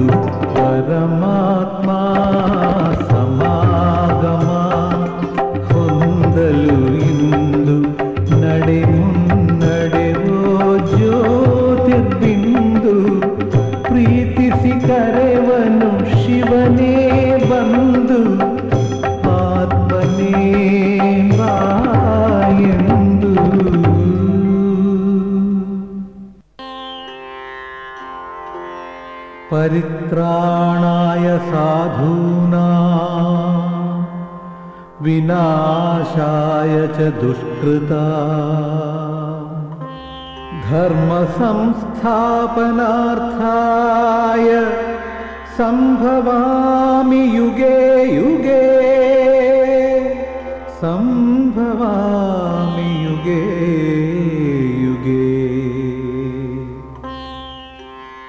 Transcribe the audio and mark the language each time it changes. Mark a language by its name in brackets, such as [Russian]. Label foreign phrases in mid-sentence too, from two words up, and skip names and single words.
[Kannada] ಪರಮಾತ್ಮ ಸಮಾಗಮ ಹೊಂದಲು ಇಂದು ನಡೆ ಮುನ್ನಡೆವೋ ಜ್ಯೋತಿರ್ಬಿಂದು. ಪ್ರೀತಿಸಿ ಕರೆವನು ಶಿವನೇ ಬಂದು ಆತ್ಮನೇ ಬಾ ಎಂದು. [Sanskrit] ಪರಿತ್ರಾಣಾಯ ಸಾಧೂನಾಂ ವಿನಾಶಾಯ ಚ ದುಷ್ಕೃತಾಂ ಧರ್ಮ ಸಂಸ್ಥಾಪನಾರ್ಥಾಯ ಸಂಭವಾಮಿ ಯುಗೆ ಯುಗೆ. ಸಂಭವಾಮಿ ಯುಗೆ ಯುಗೆ.